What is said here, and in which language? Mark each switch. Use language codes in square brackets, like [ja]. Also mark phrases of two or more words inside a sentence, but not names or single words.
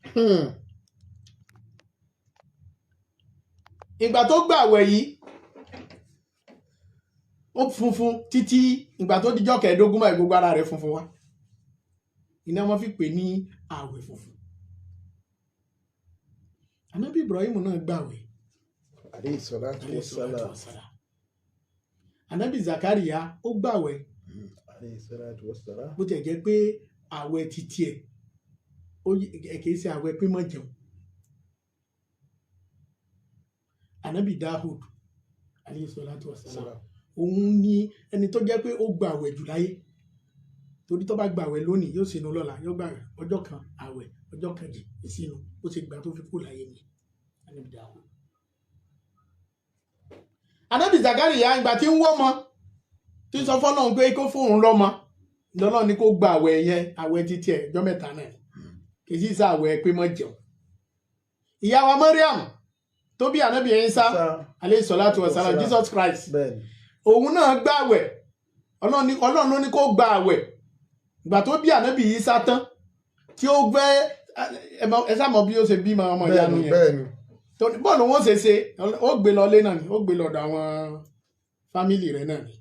[yo] ìgbà tó gbàwẹ̀ yìí ó funfun títí ìgbà tó dijọ́ 15 báyìí gbogbo ara rẹ̀ funfun wá. iná wọn fi pè ní àwẹ̀ funfun. Ànábì Ibrahim náà gbàwẹ̀. [ar] عليه الصلاة والسلام. [yo] Ànábì Zakariya ó gbàwẹ̀. [ar] عليه الصلاة والسلام. [yo] bó tiẹ̀ jẹ́ pé àwẹ̀ títí ẹ̀ kìí ṣe àwẹ̀ pé mọ́ jẹun. Ànábì Dahud [ar] عليه الصلاة والسلام [yo] òun ni ẹni tó jẹ́ pé ó gbàwẹ̀ jù láyé, torí tó bá gbàwẹ̀ lónìí yóò sínú lọ́la, yóò gbàwẹ̀ ọjọ́ kan àwẹ̀ ọjọ́ kejì ìsínú, ó ti gbà tó fi kú láyé ni Ànábì Dahud. Ànábì Zakariya ìgbà tí ń wọ́ mọ́ tí ń sọ fọ́lọ́run pé kó fóun lọ́mọ lọ́lọ́run ni kó gba àwẹ̀ yẹn, àwẹ̀ títí ẹ̀ ọjọ́ 3 náà kì í sì sá àwẹ̀ pé mọ́ jẹun. ìyá wa Mariam tó bí Ànábì Isa [ar] عليه الصلاة والسلام [yo] Jesus Christ, òun náà gba àwẹ̀, ọlọ́run ló ní kó gba àwẹ̀. ìgbà tó bí Ànábì Isa tán tí ó gbé ẹ sá mọ̀ bí ó ṣe bímọ ọmọ ìyanu yẹn, bọ́ọ̀lù wọn ṣe ó gbé lọ lé náà ni, ó gbé lọ́dọ̀ àwọn fámìlì rẹ̀ náà ni.